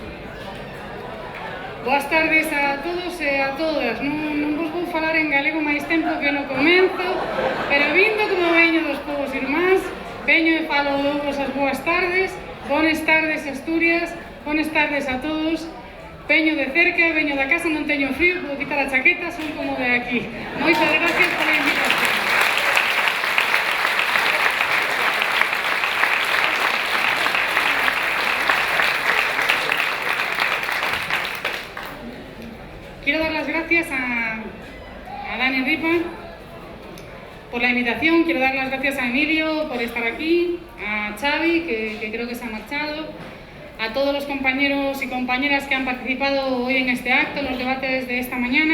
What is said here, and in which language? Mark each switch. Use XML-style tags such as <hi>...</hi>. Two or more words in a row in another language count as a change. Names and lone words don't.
<gl>Boas tardes a todos e a todas. Non vos vou falar en galego máis tempo que no comenzo, pero vindo como veño dos povos irmáns, veño e falo vos as boas tardes. Boas tardes, Asturias. Boas tardes a todos. Veño de cerca, veño da casa, non teño frío, podo quitar a chaqueta, son como de aquí. Moitas gracias pola invitación.</gl> <es>Quiero dar las gracias a Dani Ripa por la invitación, quiero dar las gracias a Emilio por estar aquí, a Xavi, que creo que se ha marchado, a todos los compañeros y compañeras que han participado hoy en este acto, en los debates de esta mañana.</es>